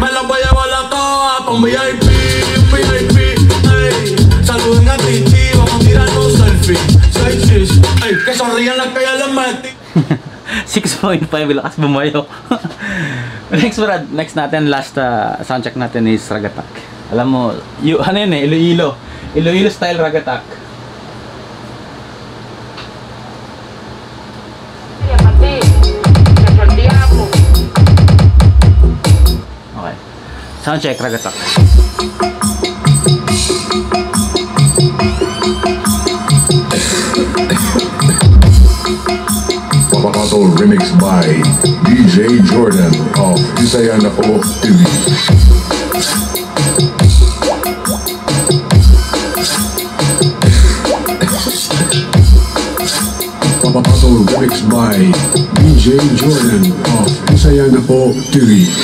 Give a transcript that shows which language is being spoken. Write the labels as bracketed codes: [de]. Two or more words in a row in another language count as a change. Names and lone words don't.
[es] Me las voy a llevar a todas pa' un VIP, ey. Saluden a Titi, vamos a tirar un selfie. 6 chis, ey. Que sonrían las que ya les metí. 6.5, [tl] lakas bumayo. Next natin, [en] last soundcheck [tl] natin is Ragatak. Alam mo, ano yun eh, Iloilo style Ragatak. [en] Okay, soundcheck Ragatak. Also remixed by DJ Jordan of Isayana O TV. Also remixed by DJ Jordan of Isayana O TV.